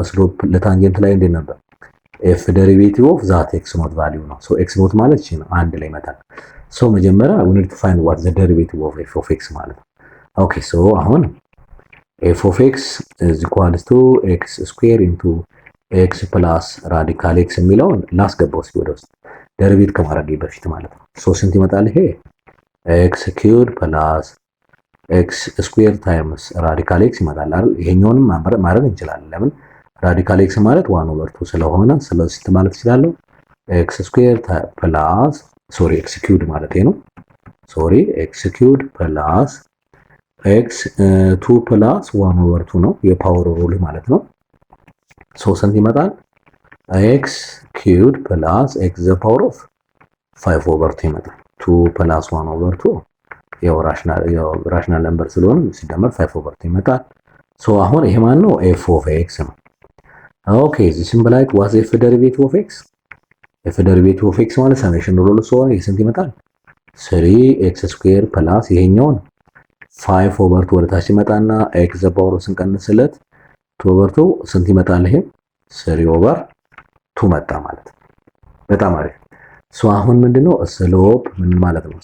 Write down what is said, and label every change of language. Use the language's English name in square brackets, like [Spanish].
[Amharic] ስሎፕ ለታንጀንት ላይ እንዴት ነበር? ኤፍ ዴሪቬቲቭ ኦፍ ዛት ኤክስ ኖት ቫልዩ ነው። ሶ ኤክስ ኖት ማለት እቺ ነው፣ አንድ ላይ ይመጣል። ሶ መጀመሪያ [English] we need to find what the derivative of f of x [Amharic] ማለት ነው። ኦኬ ሶ አሁን [English] f of x is equals to x square into x plus radical x [Amharic] የሚለውን ላስገባው እስኪ ወደ ውስጥ ዴሪቬት ከማድረግ በፊት ማለት ነው። ሶ ስንት ይመጣል ይሄ? [English] x cubed plus x square times radical x [Amharic] ይመጣል አይደል? ይሄኛውንም ማድረግ እንችላለን። ለምን ራዲካል x ማለት 1/2 ስለሆነ ስለዚህ ስንት ማለት ይችላል? x square plus ሶሪ x cubed ማለት ነው። ሶሪ [English] x cubed plus x 2 plus 1/2 [Amharic] ነው የፓወር ሩል ማለት ነው። ሶ ስንት ይመጣል? [English] x cubed plus x the power of 5/2 [Amharic] ይመጣል። 2 plus 1/2 ያው ራሽናል ነምበር ስለሆነ ሲደመር 5/2 ይመጣል። ሶ አሁን ይሄ ማን ነው? f of x ነው። ኦኬ [English] this implies what if derivative of x [Amharic] f derivative of x ማለት ሰሜሽን ሩል ስለሆነ ስንት ይመጣል? 3x square plus ይሄኛውን 5/2 ወደ ታች ይመጣና x the power ስንቀንስለት 2/2 ስንት ይመጣል? ይሄ 3/2 መጣ ማለት ነው። በጣም አሪፍ። ሶ አሁን ምንድነው ስሎፕ ምን ማለት ነው?